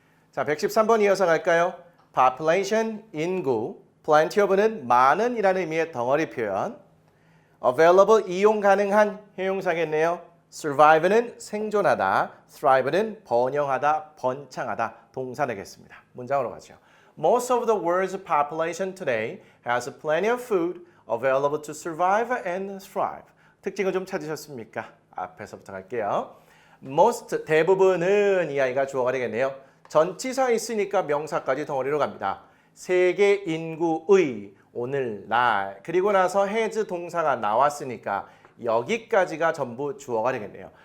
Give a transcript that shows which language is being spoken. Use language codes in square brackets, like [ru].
[ko] 자, 113번 이어서 갈까요? population, 인구, plenty of는 많은 이라는 의미의 덩어리 표현, available, 이용 가능한 형용사겠네요. survive는 생존하다, thrive는 번영하다, 번창하다, 동사 되겠습니다. 문장으로 가죠. [en] Most of the world's population today has plenty of food available to survive and thrive. [ko] 특징을 좀 찾으셨습니까? 앞에서부터 갈게요. most, 대부분은 이 아이가 주어가 되겠네요. 전치사 있으니까 명사까지 덩어리로 갑니다. 세계 인구의, 오늘날, 그리고 나서 has 동사가 나왔으니까 여기까지가 전부 주어가 되겠네요.